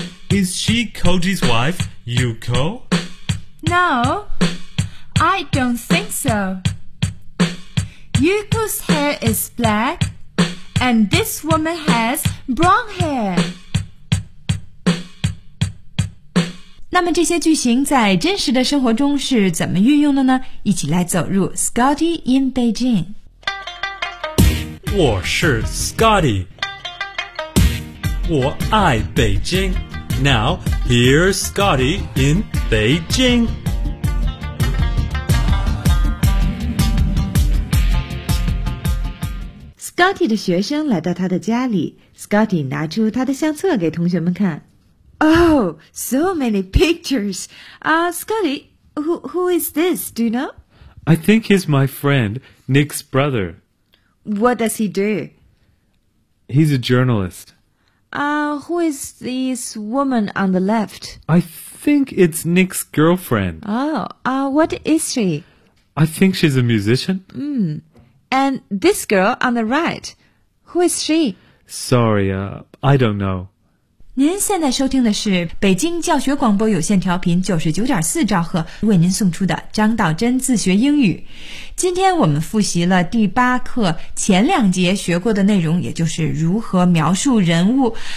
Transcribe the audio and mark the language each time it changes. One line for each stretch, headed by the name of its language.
English: Is she Koji's wife, Yuko? No, I don't think so. Yuko's hair is black, and this woman has brown hair.
Chinese: 那么这些句型在真实的生活中是怎么运用的呢？一起来走入 Scotty in Beijing。我是 Scotty， 我爱北京。
English: Now, here's Scotty in Beijing.
Chinese: Scotty 的学生来到他的家里， Scotty 拿出他的相册给同学们看。
English: Oh, so many pictures. Scotty, who is this, do you know? I think he's my friend, Nick's brother. What does he do? He's a journalist. Who is this woman on the left? I think it's Nick's girlfriend. Oh, what is she? I think she's a musician. And this girl on the right, who is she? Sorry, I don't know.
Chinese: 您现在收听的是北京教学广播有线调频 99.4 兆赫为您送出的张道真自学英语。今天我们复习了第八课前两节学过的内容，也就是如何描述人物。